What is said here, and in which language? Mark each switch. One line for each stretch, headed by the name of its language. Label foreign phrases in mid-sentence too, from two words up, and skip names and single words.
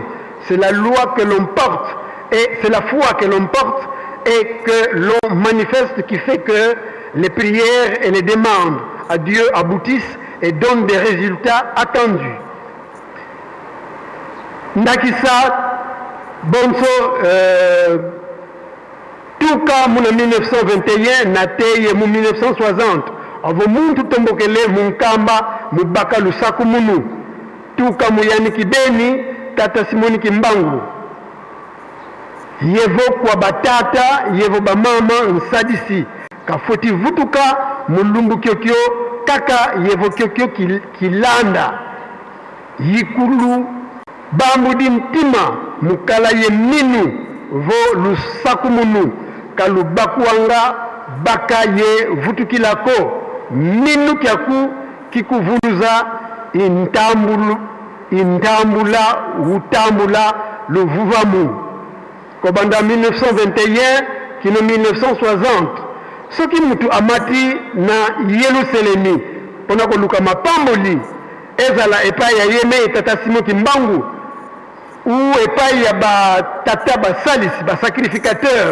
French: C'est la loi que l'on porte et c'est la foi que l'on porte et que l'on manifeste qui fait que les prières et les demandes à Dieu aboutissent et donnent des résultats attendus.
Kongo: Ndakisa Bonso Tuka muna 1921 nateye mu 1960 avo muntu tombokele munkamba mubaka lusaku munu tuka muyani kibeni tata Simoni Kimbangu yevo kwa batata yevo bamama nsadisi kafoti vutuka mulumbu kyokyo kaka yevo kyokyo kilanda yikulu bambudi mtima mukala ye minu vo lusaku munu kalubakuanga baka ye vutukilako minu kyaku kikuvuluza
Lingala: intambula utambula luvuvamu kobanda 1921 kino 1960 soki mutu amati na Yerusalemi pona koluka mapamboli ezala epai ya yeme tata Simon Kimbangu ou epai ya batata basalisi basacrificateur